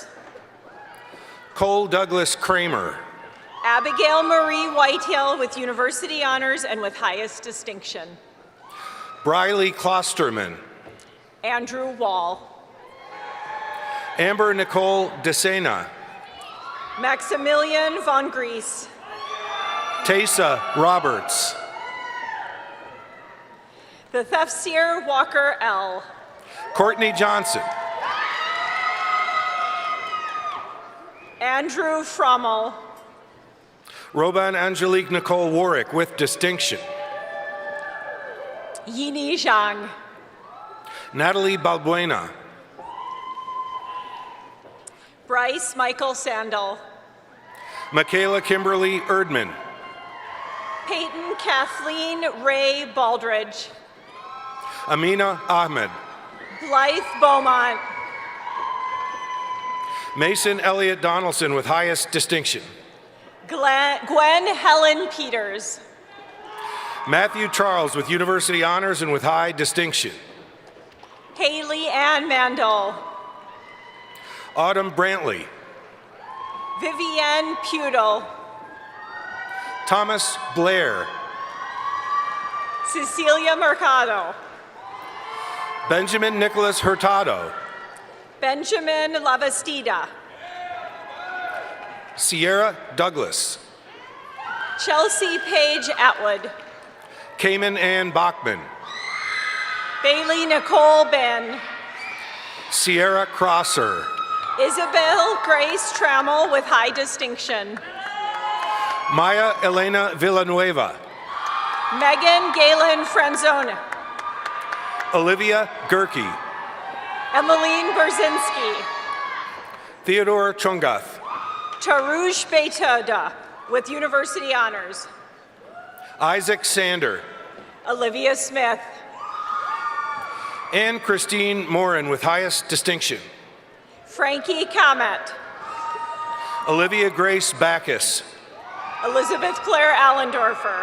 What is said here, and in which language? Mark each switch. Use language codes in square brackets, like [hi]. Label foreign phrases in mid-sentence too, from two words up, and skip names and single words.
[en] Cole Douglas Kramer. Abigail Marie Whitehill with University Honors and with highest distinction. Briley Klosterman. Andrew Wall. Amber Nicole DeSena. Maximilian von Gries. Taysa Roberts. The Thefsier Walker L. Courtney Johnson. Andrew Frommel. Roban Angelique Nicole Warwick with distinction. Yini Zhang. Natalie Balbuena. Bryce Michael Sandel. Michaela Kimberly Erdman. Peyton Kathleen Ray Baldridge. Amina Ahmed. Blythe Beaumont. Mason Elliott Donaldson with highest distinction. Gwen Helen Peters. Matthew Charles with University Honors and with high distinction. Haley Ann Mandel. Autumn Brantley. Vivienne Pudel. Thomas Blair. Cecilia Mercado. Benjamin Nicholas Hurtado. Benjamin Lavastida. Sierra Douglas. Chelsea Paige Atwood. Cayman Ann Bachman. Bailey Nicole Ben. Sierra Crosser. Isabel Grace Trammell with high distinction. Maya Elena Villanueva. Megan Galen Franzone. Olivia Gerke. Emmeline Berzinski. Theodore Chungath. Tarouj Beitada with University Honors. Isaac Sander. Olivia Smith. Anne Christine Morin with highest distinction. Frankie Comet. Olivia Grace Backus. Elizabeth Claire Allendorfer.